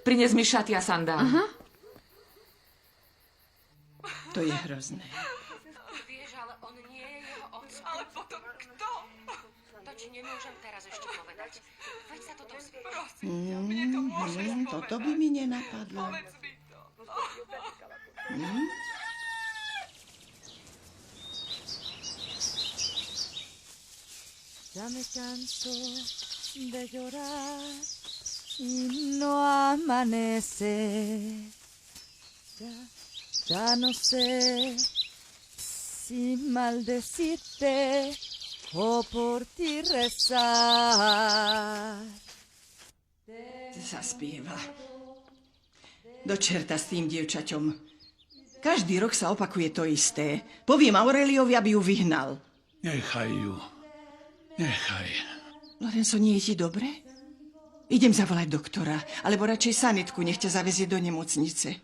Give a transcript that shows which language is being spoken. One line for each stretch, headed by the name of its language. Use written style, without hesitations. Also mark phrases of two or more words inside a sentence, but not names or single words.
Slovak: Prines mi šaty a sandály. To je hrozné. Vieš, ale on nie je jeho otec. Ale potom kto? To ti nemôžem teraz ešte povedať. Veď sa to dozvieš. Toto by mi nenapadlo.
Spanish: Ya me canso de llorar y no amanece. Ya no sé si maldecirte o por ti rezar.
Slovak: Zaspieva. Do čerta s tým dievčaťom. Každý rok sa opakuje to isté. Poviem Aureliovi, aby ju vyhnal. Nechaj ju. Nechaj. Lorenzo, nie je ti dobre? Idem zavolať doktora, alebo radšej sanitku, nech ťa zavezie do nemocnice.